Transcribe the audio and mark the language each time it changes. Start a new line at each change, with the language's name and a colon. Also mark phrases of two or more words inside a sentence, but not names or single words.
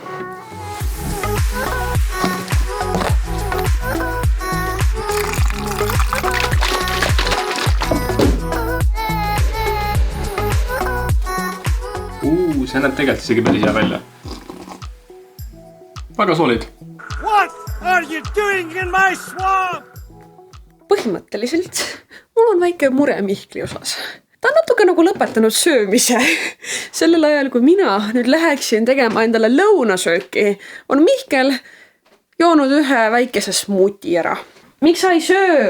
Estonian: See näeb tegelikult isegi päris hea välja. Väga solid.
English: What are you doing in my swamp?
Estonian: Põhimõtteliselt mul on väike mure Mihkli osas. Ta on natuke nagu lõpetanud söömise. Sellel ajal, kui mina nüüd läheksin tegema endale lõunasööki, on Mihkel joonud ühe väikese smuuti ära. Miks sa ei söö?